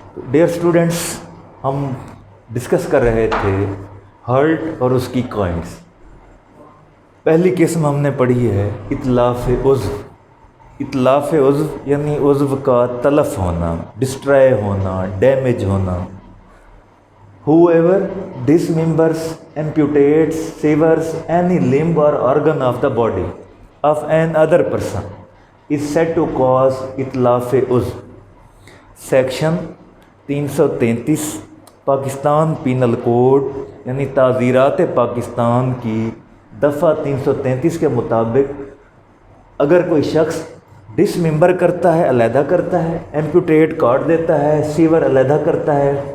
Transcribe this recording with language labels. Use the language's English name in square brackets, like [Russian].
[Urdu] Dear students, ہم discuss کر رہے تھے ہرٹ اور اس کی کائنڈس. پہلی قسم ہم نے پڑھی ہے اتلاف عضو. اتلاف عضو یعنی عضو کا تلف ہونا، ڈسٹرائے ہونا، ڈیمیج ہونا. [English] Whoever dismembers, amputates, severs any limb or organ of the body of another person is said to cause اتلاف عضو. [Urdu] سیکشن 333 پاکستان پینل کوڈ یعنی تعزیرات پاکستان کی دفعہ 333 کے مطابق اگر کوئی شخص ڈس ممبر کرتا ہے، علیحدہ کرتا ہے، ایمپوٹیٹ کاٹ دیتا ہے، سیور علیحدہ کرتا ہے،